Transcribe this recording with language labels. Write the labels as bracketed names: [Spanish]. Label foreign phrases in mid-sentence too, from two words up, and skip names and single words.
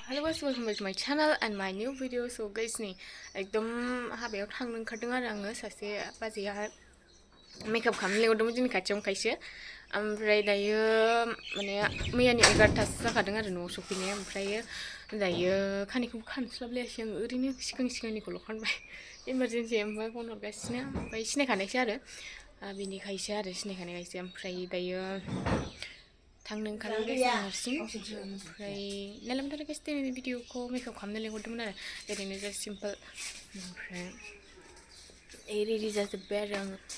[English] guys, welcome back to my channel and my new video. So guys [Bodo] nih एकदम हाबायाव थांनो ओंखारदों आरो आङो सासे बाजैया मेकआप खालामनो लेंहरदोंमोन जोंनि खाथियावनो खायसे ओमफ्राय दायो माने मैयानि 11थासो जाखादों आरो न'आव सफैनाया ओमफ्राय दायो खानायखौबो खानस्लाबलायासै आं ओरैनो सिगांनिखौल' खानबाय इमारजेन्सि ओमफ्राय फन हरगासिनो ओमफ्राय सिनायखानायसो आरो बिनिखायसो सिनायखानायखायसो ओमफ्राय दायो थांनो ओंखारबाय गाइस आं हारसिं ओमफ्राय नायलांबाय गाइस दिनैनि भिडिअखौ मेकआप खालामनो लेंहरदोंमोन आरो ओरैनो [English] just simple [Bodo] ओमफ्राय रेडि जाजोब्बाय आरो आङो